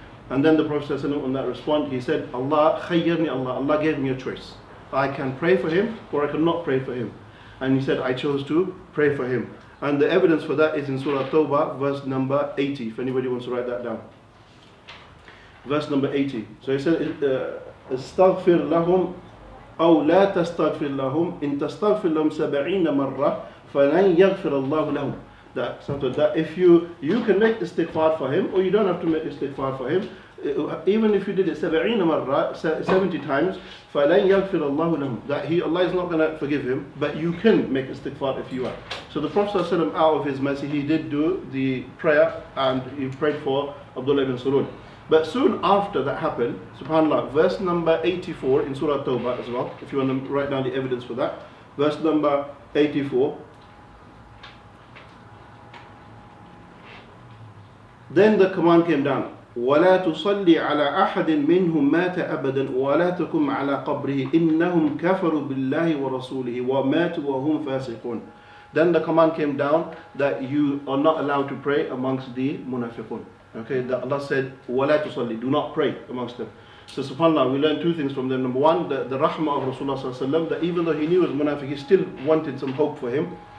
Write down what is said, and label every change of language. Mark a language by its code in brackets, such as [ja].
[en] And then the Prophet ﷺ, on that response, he said, [ar] Allah khayyarni, [en] Allah gave me a choice. I can pray for him, or I cannot pray for him. And he said, I chose to pray for him. And the evidence for that is in Surah Tawbah, verse number 80, if anybody wants to write that down. Verse number 80. So he said, [ar] استغفر لهم أو لا تستغفر لهم إن تستغفر لهم 70 مرة فلن يغفر الله لهم. [en] that if you can make istighfar for him, or you don't have to make istighfar for him. Even if you did it 70 times, [ar] فَلَنْ يَغْفِرَ اللَّهُ لَهُمْ, [en] that Allah is not going to forgive him, but you can make istighfar if you are. So the Prophet ﷺ, out of his mercy, he did do the prayer, and he prayed for Abdullah ibn Salul. But soon after that happened, subhanAllah, verse number 84 in Surah Tawbah as well, if you want to write down the evidence for that, verse number 84. Then the command came down, [ar] وَلَا تُصَلِّ عَلَىٰ أَحَدٍ مِّنْهُمْ مَاتَ أَبَدًا وَلَا تَقُمْ عَلَىٰ قَبْرِهِ إِنَّهُمْ كَفَرُوا بِاللَّهِ وَرَسُولِهِ وَمَاتُوا وَهُمْ فَاسِقُونَ. [en] Then the command came down that you are not allowed to pray amongst the munafiqun. Okay, that Allah said, [ar] وَلَا تُصَلِّ, [en] do not pray amongst them. So subhanAllah, we learned two things from them. Number one, the rahmah of Rasulullah sallallahu alaihi wasallam, that even though he knew he was munafiq, he still wanted some hope for him.